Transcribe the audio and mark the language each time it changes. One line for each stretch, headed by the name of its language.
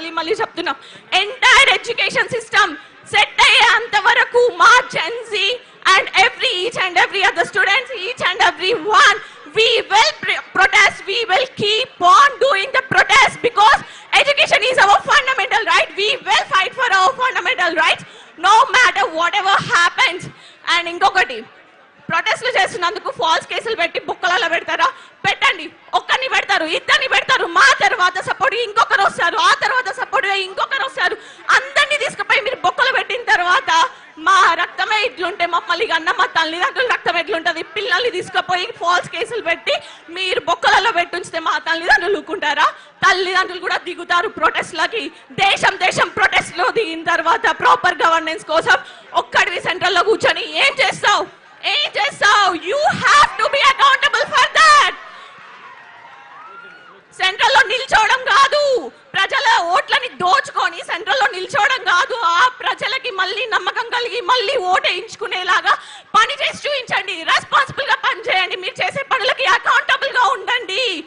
Telugu: మళ్ళీ చెప్తున్నాం, entire education system set అయ్యేంత వరకు మా Gen Z
English: and each and every other students, each and every one, we will protest, we will keep on doing the protest because education is our fundamental right. We will fight for our fundamental rights no matter whatever happens.
Telugu: And ingokati ప్రొటెస్ట్లు చేస్తున్నందుకు falls కేసులు పెట్టి బుక్కలలో పెడతారా? పెట్టండి. ఒక్కరిని పెడతారు, ఇద్దరిని పెడతారు, మా తర్వాత సపోర్ట్ ఇంకొకరు వస్తారు, ఆ తర్వాత సపోర్ట్ ఇంకొకరు వస్తారు. అందరినీ తీసుకుపోయి మీరు బొక్కలు పెట్టిన తర్వాత మా రక్తమే ఇట్లుంటే మమ్మల్ని అన్న మా తల్లిదండ్రుల రక్తం ఎట్లుంటది? పిల్లల్ని తీసుకుపోయి ఫాల్స్ కేసులు పెట్టి మీరు బొక్కలలో పెట్టుంచితే మా తల్లిదండ్రులు ఊరుకుంటారా? తల్లిదండ్రులు కూడా దిగుతారు ప్రొటెస్ట్లకి. దేశం ప్రొటెస్ట్లో దిగిన తర్వాత ప్రాపర్ గవర్నెన్స్ కోసం ఒక్కడివి సెంట్రల్లో కూర్చొని ఏం చేస్తావు?
English: You have to be accountable for that.
Telugu: సెంట్రల్లో నిల్చోవడం కాదు, ప్రజల ఓట్లని దోచుకొని సెంట్రల్లో నిల్చోవడం కాదు. ఆ ప్రజలకి మళ్ళీ నమ్మకం కలిగి మళ్ళీ ఓటేయించుకునేలాగా పని చేసి చూపించండి. రెస్పాన్సిబుల్ గా పని చేయండి. మీరు చేసే పనులకి అకౌంటబుల్ గా ఉండండి.